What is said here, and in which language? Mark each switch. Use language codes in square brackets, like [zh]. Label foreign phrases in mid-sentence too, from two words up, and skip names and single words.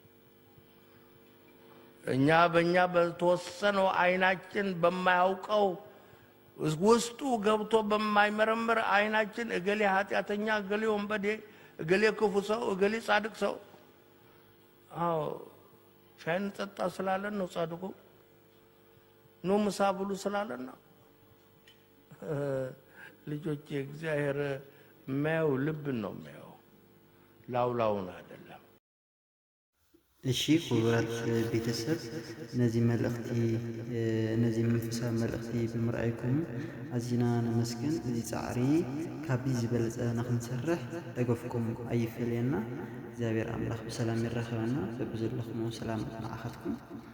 [am] እኛ በእኛ በተወሰነው አይናችን በማያውቀው ውስጡ ገብቶ በማይመረምር አይናችን እገሌ ኃጢአተኛ፣ እገሌ ወንበዴ፣ እገሌ ክፉ ሰው፣ እገሌ ጻድቅ ሰው ሻይን ጠጣ ስላለን ነው ጻድቁ። ኑ ምሳ ብሉ ስላለን ነው። ልጆቼ እግዚአብሔር የሚያየው ልብን ነው የሚያየው፣ ላውላውን አይደለም። [ti] እሺ ክቡራት ቤተሰብ እነዚህ መንፈሳዊ መልእኽቲ ብምርኣይኩም ኣዝና ነመስግን። እዚ ፃዕሪ ካብዚ ዝበለፀ ንክንሰርሕ ደገፍኩም ኣይፈልየና። እግዚአብሔር ኣምላኽ ብሰላም ይረኸበና። በብዘለኹም ሰላም መዓኸትኩም